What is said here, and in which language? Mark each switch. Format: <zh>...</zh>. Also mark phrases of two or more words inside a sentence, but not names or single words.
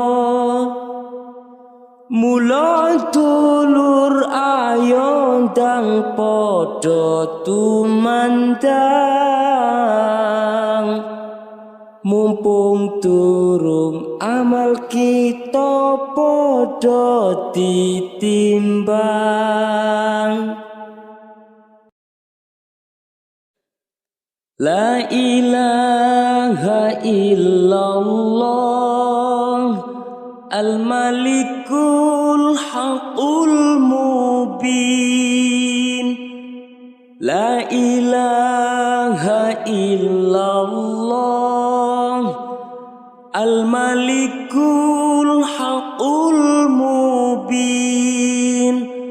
<jv>Mula dulur ayo ndang padha tumandang. Mumpung durung amal kita padha ditimbang.</jv> <ar>لا إله إلا الله الملك الحق المبين. لا إله إلا الله الملك الحق المبين.</ar>